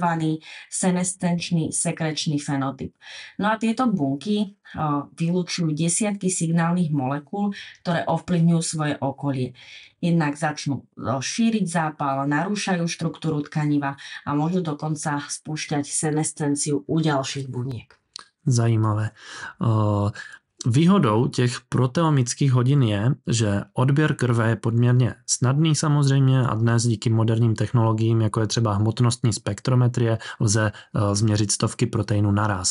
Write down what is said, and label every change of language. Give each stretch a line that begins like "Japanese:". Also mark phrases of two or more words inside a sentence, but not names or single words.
Slovak: Senescenčný sekrečný fenotyp. No a tieto bunky vylučujú desiatky signálnych molekúl, ktoré ovplyvňujú svoje okolie. Jednak začnú šíriť zápal, narúšajú štruktúru tkaniva a môžu dokonca spúšťať senescenciu u ďalších buniek.
Czech: Zajímavé. Výhodou těch proteomických hodin je, že odběr krve je poměrně snadný samozřejmě a dnes díky moderním technologiím, jako je třeba hmotnostní spektrometrie, lze změřit stovky proteinů naraz.